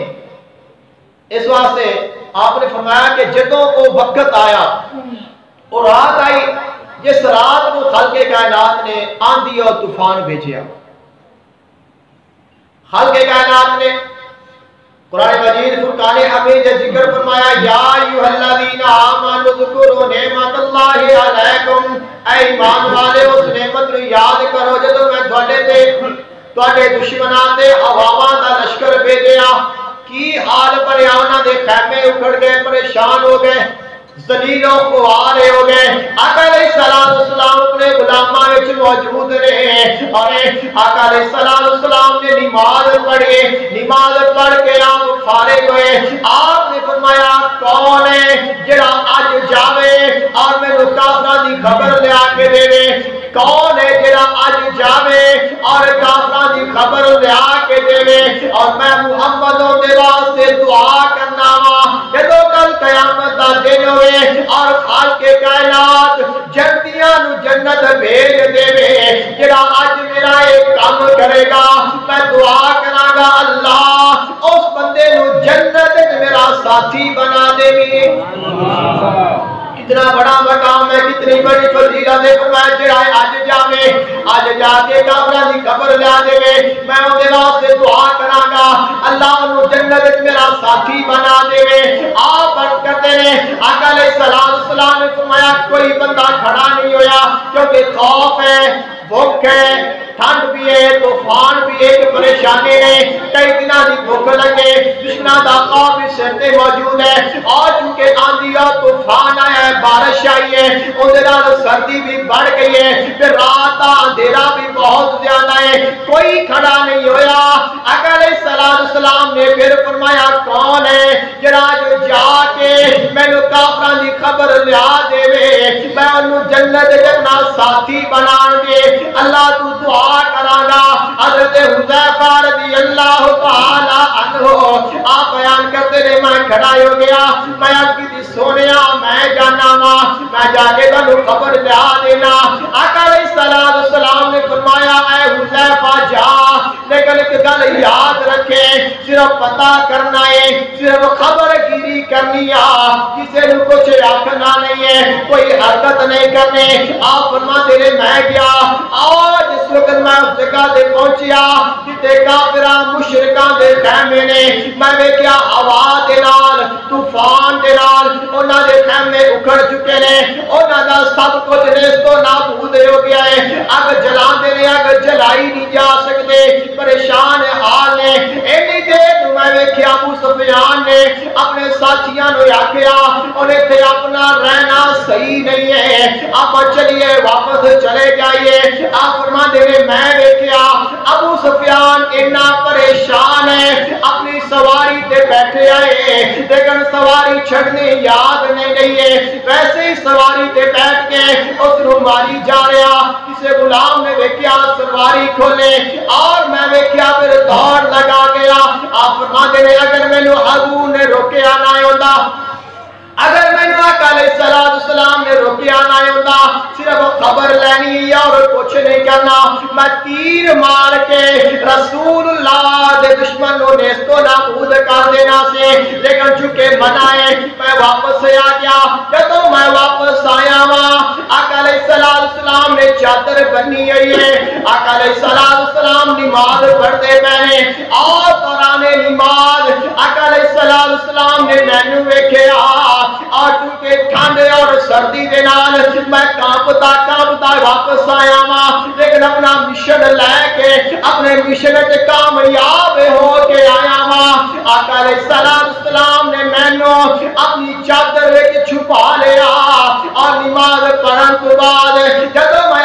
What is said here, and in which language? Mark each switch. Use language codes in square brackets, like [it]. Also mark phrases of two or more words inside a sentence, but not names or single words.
[pa] اس واسطے آپ نے فرمایا کہ جدوں وہ وقت آیا اور رات آئی، جس رات کو خلق کائنات نے آندھی اور طوفان بھیجیا، خلق کائنات نے قرآن مجید فرقان حمید نے ذکر فرمایا، [ar] یا ایھا الذین آمنوا اذکروا نعمت اللہ علیکم، [pa] اے ایمان والے اس نعمت نو یاد کرو جدوں میں تواڈے دشمناں تے عواماں دا لشکر بھیجیا، کی حال بنیا، انہاں دے خیمے اکھڑ گئے، پریشان ہو گئے، ذلیل و خوارے ہو گئے۔ آقا علیہ السلام اپنے غلاماں وچ موجود رہے اور آقا علیہ السلام نے نماز پڑھی، نماز پڑھ کے آپ فارغ ہوئے۔ آپ نے فرمایا کون ہے جڑا اج جاوے اور مینوں کافراں دی خبر لیا کے دے، کون ہے جڑا اج جاوے اور کافراں دی خبر لیا کے دے، اور میں محمد دے واسطے دعا کرنا وا جدوں کل قیامت دا دن ہوئے اور خالق کائنات جنتیاں نو جنت بھیج دے، جڑا اج میرا ایک کام کرے گا میں دعا کراں گا اللہ اس بندے نو جنت میرا ساتھی بنا دے۔ کتنا بڑا مقام ہے، کتنی بڑی فضیلت ہے، فرمایا جڑا اج جاوے، اج جا کے کافراں دی خبر لیا دے، میں اون دے واسطے دعا کراں گا اللہ اونوں جنت وچ میرا ساتھی بنا دے۔ [ur] آپ عرض کرتے ہیں آقا علیہ السلام نے فرمایا کوئی بندہ کھڑا نہیں ہویا کیونکہ خوف ہے، بھوک ہے، ٹھنڈ بھی ہے، طوفان بھی ہے، پریشانی ہے، کئی دنوں کی بھوک لگے، دشمنوں کا خوف بھی سر تے موجود ہے، اور چونکہ آندھی اور طوفان آیا ہے، بارش آئی ہے، اندر سردی بھی بڑھ گئی ہے، پھر رات کا اندھیرا بھی بہت زیادہ ہے، کوئی کھڑا نہیں ہویا۔ [pa] آقا علیہ السلام نے پھر فرمایا کون ہے جڑا جو جا کے مینوں کافراں دی خبر لیا دے، میں انہوں جنت اپنا ساتھی بنا دے، اللہ تو دعا کراں گا۔ حضرت حذیفہ رضی اللہ تعالی عنہ آپ بیان کرتے رہے میں کھڑا ہو گیا، میں آپ کی دی سونیا میں جانا وا، میں جا کے تانوں خبر لیا دینا۔ آقا علیہ السلام نے فرمایا اے حذیفہ جا، لیکن ایک گل یاد رکھے، صرف پتہ کرنا ہے، صرف خبر گیری کرنی ہے، کسی نے کچھ آکھنا نہیں ہے، کوئی حرکت نہیں کرنی۔ آپ فرماتے رہے میں گیا، اور جس وقت میں اس جگہ دے پہنچیا جتے کافراں مشرکاں دے خیمے نے، میں ویکھیا ہوا دے نال طوفان دے نال انہاں دے خیمے اکھڑ چکے نے، انہاں دا سب کچھ نیست و نابود ہو گیا ہے، اگ جلاندے نے، اگ جلائی نہیں جا سکتے، پریشان حال نے۔ اینی دیر میں ویکھیا ابو سفیان نے اپنے ساتھیاں نو آکھیا انہیں تے اپنا رہنا صحیح نہیں ہے، آپ چلیے واپس چلے جائیے۔ آپ فرماتے ہیں میں ویکھیا ابو سفیان اتنا پریشان ہے، اپنی سواری بیٹھے آئے لیکن سواری چھڑنی یاد نہیں رہی ہے ویسے ہی سواری تے بیٹھ کے اس نو ماری جا رہا کسے غلام نے ویکھیا سواری کھولے اور میں ویکھیا پھر دوڑ لگا گیا آپ فرماتے نے اگر مینوں ابو نے روکیا نہ ہوندا اگر میں آقا علیہ السلام نے روکیا نہ ہوتا صرف خبر لینی اور کچھ نہیں کرنا میں تیر مار کے رسول اللہ دے دشمنوں نے اس کو نابود کر دینا سے لیکن چونکہ منع ہے میں واپس آ گیا جب میں واپس آیا ہوں آقا علیہ السلام نے چادر بنی ہوئی ہے آقا علیہ السلام نماز پڑھتے پہنے اور دوران نماز آقا علیہ السلام نے مینوں ویکھیا اور چونکہ ٹھنڈ اور سردی دے نال میں کانپتا واپس آیا ہاں لیکن اپنا مشن لے کے اپنے مشن تے کامیاب ہو کے آیا ہاں آقا علیہ السلام نے مینوں اپنی چادر وچ چھپا لیا اور نماز پڑھن تو بعد جب میں